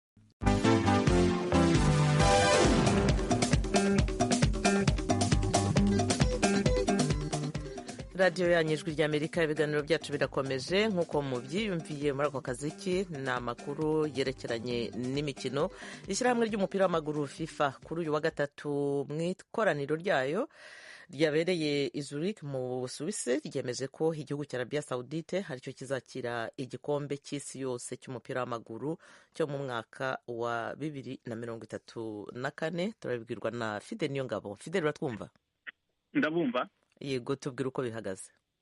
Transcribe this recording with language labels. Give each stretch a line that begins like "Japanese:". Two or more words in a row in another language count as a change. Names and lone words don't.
Kinyarwanda: radiyo yanyu Ijwi ry'Amerika, ibiganiro byacu birakomeje nk'uko mubyiyumviye muri ako kaziki. Ni amakuru yerekeranye n'imikino. Ishyirahamwe ry'umupira w'amaguru FIFA kuri uyu wa gatatu mu ikoraniro ryayo ryabereye i Zurich mu Busuwisi ryemeje ko igihugu cya Arabia Saudite aricyo kizakira igikombe cy'isi yose cy'umupira w'amaguru cyo mu mwaka wa 2034. Turabibwirwa na Fidel Niyongabo. Fidel, uratwumva? Ndabumva. Yego, tubwire uko bihagaze.